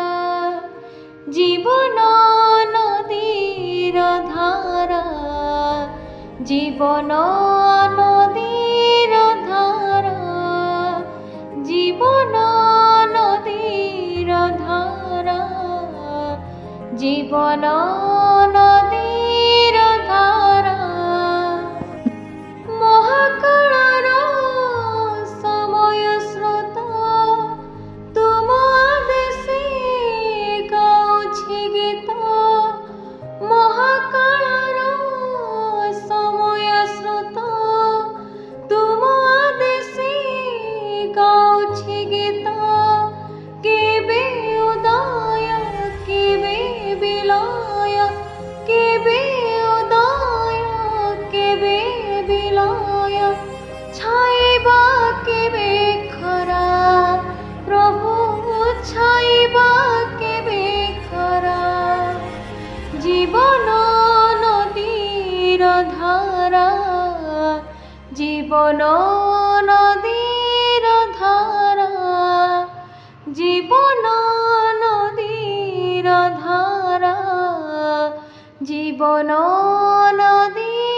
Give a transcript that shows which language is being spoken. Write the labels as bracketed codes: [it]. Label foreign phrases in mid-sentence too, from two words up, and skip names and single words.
[bn] জীবন নদীর ধারা, জীবন নদীর ধারা, জীবন নদীর ধারা, জীবন নদীর ধারা। [or] মহাকাଳର ସମୟ ସ୍ରୋତ ତୁମ ଆଦେଶେ ଗାଉଛି ଗୀତ। ମହାକାଳର ସମୟ ସ୍ରୋତ ତୁମ ଆଦେଶେ ଗାଉଛି ଗୀତ। କେବେ ଉଦୟ କେବେ ବିଲୟ, କେବେ ଉଦୟ କେବେ ବିଲୟ, ଛାଇବା କେବେ ଖରା ପ୍ରଭୁ, ଛାଇବା କେବେ ଖରା। [bn] জীবন নদীর ধারা, জীবন নদীর ধারা, জীবন নদীর ধারা, জীবন নদী।